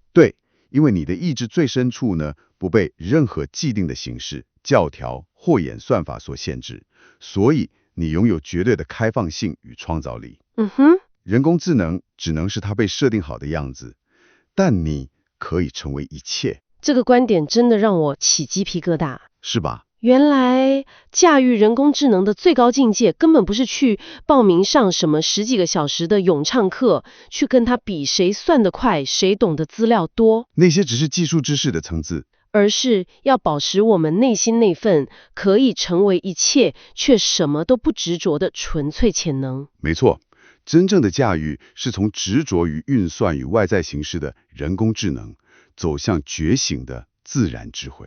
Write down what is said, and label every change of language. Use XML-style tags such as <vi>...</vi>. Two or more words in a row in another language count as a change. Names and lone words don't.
<zh>對，因為你的意志最深處呢，不被任何既定的形式、教條或演算法所限制，所以你擁有絕對的開放性與創造力。人工智能只能是它被設定好的樣子，但你可以成為一切。這個觀點真的讓我起雞皮疙瘩，是吧？原來駕馭人工智能的最高境界，根本不是去報名上什麼10 幾個小時的詠唱課，去跟他比誰算得快，誰懂得資料多。那些只是技術知識的層次，而是要保持我們內心那份可以成為一切，卻什麼都不執着的純粹潛能。沒錯。真正的駕馭是從執着於運算與外在形式的人工智能，走向覺醒的自然智慧。</zh>